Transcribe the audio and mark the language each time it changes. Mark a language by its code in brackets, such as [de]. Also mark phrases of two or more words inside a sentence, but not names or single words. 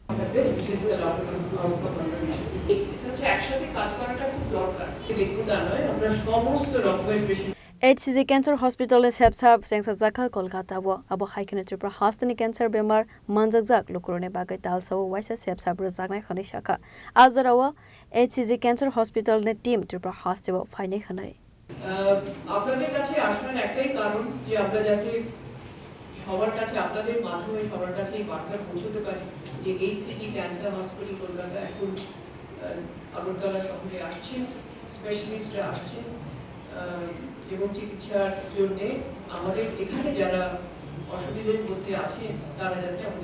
[trp] HCG Cancer Hospital in Shepsa Sengsa Zaka Kolkata wo abo haikene Tripura Hospital Cancer Bemar Manjak Lukurone Bagai Talso Waisa Shepsa Brazagna Khanishaka Azarawa HCG Cancer Hospital ne team Tripura Hospital Fine Hanai [bn] আপনাদের কাছে আসার একটাই কারণ যে আমরা যাতে সবার কাছে আপনাদের মাধ্যমে সবার কাছে এই বার্তা পৌঁছতে পারি যে এইচসিজি ক্যান্সার হসপিটাল কলকাতা এখন আগরতলা শহরে আসছে স্পেশালিস্টরা আসছে এবং চিকিৎসার জন্য আমাদের এখানে যারা অসুবিধার মধ্যে আছে তারা যাতে আমাদের